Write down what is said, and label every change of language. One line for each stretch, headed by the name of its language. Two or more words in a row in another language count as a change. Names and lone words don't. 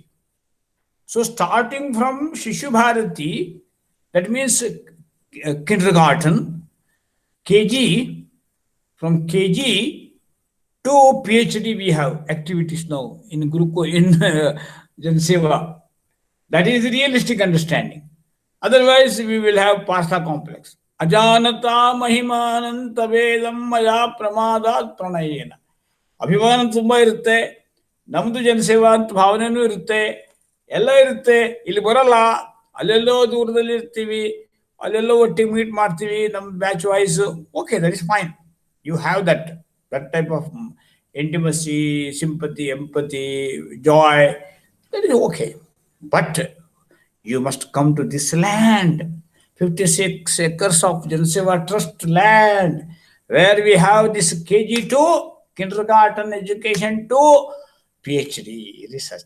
English: So starting from Shishu Bharati, that means kindergarten, KG, from KG to PhD we have activities now in Guruko, in Janseva. That is realistic understanding. Otherwise, we will have pasta complex.
Sanskrit: अजानता महिमानन्त वेदम् मया प्रमादात् प्रणयेन.
Kannada: ಅಭಿಮಾನ ತುಂಬ ಇರುತ್ತೆ, ನಮ್ದು ಜನಸೇವಾ ಅಂತ ಭಾವನೆನೂ ಇರುತ್ತೆ, ಎಲ್ಲ ಇರುತ್ತೆ. ಇಲ್ಲಿ ಬರಲ್ಲ, ಅಲ್ಲೆಲ್ಲೋ ದೂರದಲ್ಲಿ ಇರ್ತೀವಿ, ಅಲ್ಲೆಲ್ಲೋ ಒಟ್ಟಿಗೆ ಮೀಟ್ ಮಾಡ್ತೀವಿ ನಮ್ಮ
English: batch wise.
Kannada: ಓಕೆ,
English: That is fine. You have that type of intimacy, sympathy, empathy, joy. That is okay. But you must come to this land, 56 acres of Janseva Trust land, where we have this KG2, kindergarten education to PhD research.